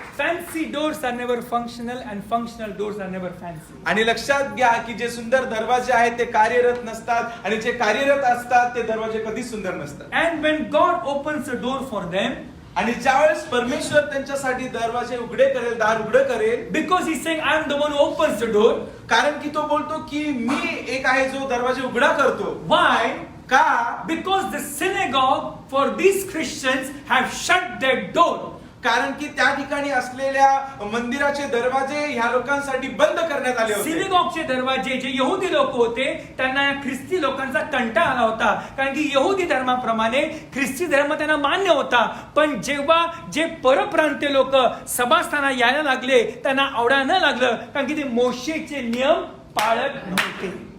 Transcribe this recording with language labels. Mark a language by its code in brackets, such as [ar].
[en] Fancy doors are never functional and functional doors are never fancy. [mr] आणि लक्षात घ्या की जे सुंदर दरवाजे आहेत ते कार्यरत नसतात आणि जे कार्यरत असतात ते दरवाजे कधी सुंदर नसतात. [en] And when God opens a door for them, [mr] आणि ज्यावेळेस परमेश्वर त्यांच्यासाठी दरवाजे उघडे करेल, दार उघडे करेल, [en] because He's saying, I am the one who opens the door. [mr] कारण की तो बोलतो की मी एक आहे जो दरवाजे उघडा करतो. [en] Why? [mr] का? [en] Because the synagogue for these Christians have shut their door. [mr] कारण की त्या ठिकाणी असलेल्या मंदिराचे दरवाजे ह्या लोकांसाठी बंद करण्यात आले होते. सिनेगॉगचे दरवाजे, जे यहुदी लोक होते त्यांना या ख्रिस्ती लोकांचा कंटाळा आला होता, कारण की यहुदी धर्माप्रमाणे ख्रिस्ती धर्म त्यांना मान्य होता. पण जेव्हा जे परप्रांतीय लोक सभास्थानात यायला लागले त्यांना आवडायला न लागलं, कारण की ते मोशेचे नियम पाळत नव्हते.